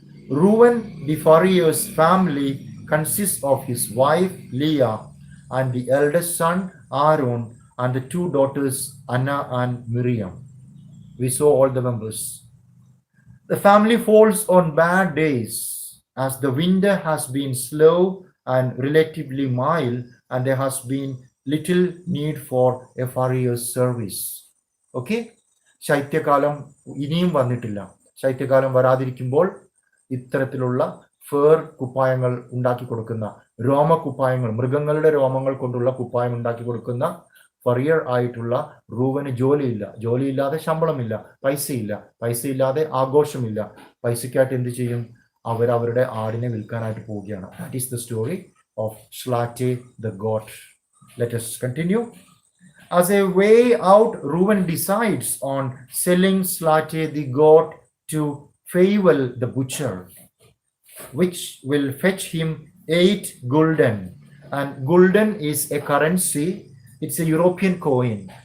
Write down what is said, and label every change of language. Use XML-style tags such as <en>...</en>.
<en>Reuven the furrier's family consists of his wife Leah and the eldest son Arun and the two daughters Anna and Miriam. We saw all the members. The family falls on bad days as the winter has been slow and relatively mild, and there has been little need for a furrier's service.</en> <ml>Okay, ശൈത്യകാലം ഇനിയും വന്നിട്ടില്ല. ശൈത്യകാലം വരാതിരിക്കുമ്പോൾ ഇത്തരത്തിലുള്ള ഫേർ കുപ്പായങ്ങൾ ഉണ്ടാക്കി കൊടുക്കുന്ന രോമക്കുപ്പായങ്ങൾ, മൃഗങ്ങളുടെ രോമങ്ങൾ കൊണ്ടുള്ള കുപ്പായം ഉണ്ടാക്കി കൊടുക്കുന്ന ഫറിയർ ആയിട്ടുള്ള റൂവന് ജോലിയില്ലാതെ ശമ്പളമില്ല, പൈസയില്ലാതെ ആഘോഷമില്ല. പൈസയ്ക്കായിട്ട് എന്ത് ചെയ്യും? അവരുടെ ആടിനെ വിൽക്കാനായിട്ട് പോവുകയാണ്.</ml> <en>That is the story of Zlateh the goat. Let us continue. As a way out, Reuben decides on selling Zlateh the goat to Feivel the butcher, which will fetch him 8 gulden. And gulden is a currency, it's a European coin.</en>